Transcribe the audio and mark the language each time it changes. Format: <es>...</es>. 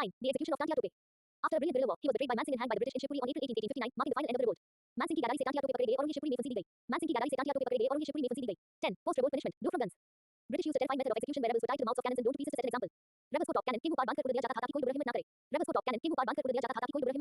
<en>9 The execution of Tantia Tope After a brilliant guerrilla war, he was betrayed by Mansingh and hanged by the British in Shivpuri on April 18, 1859, marking the final end of the revolt.</en> <hi>Mansingh की गदाई से टांटिया टोपे पकड़े गए और उन्हें शिवपुरी में फांसी दी गई। मानसिंह की गदाई से टांटिया टोपे पकड़े गए और उन्हें शिवपुरी में फांसी दी गई।</hi> <en>10 Post revolt punishment blow from guns British used a terrifying method of execution where rebels were tied to the mouths of cannons and blown to pieces to set an example.</en> <hi>Rebels को top cannon के मुंह पार बांध कर उड़ दिया जाता था ताकि कोई बुरा हिम्मत ना करे। rebels को टॉप कैनन के मुंह पार बांध कर उड़ दिया जाता था ताकि</hi>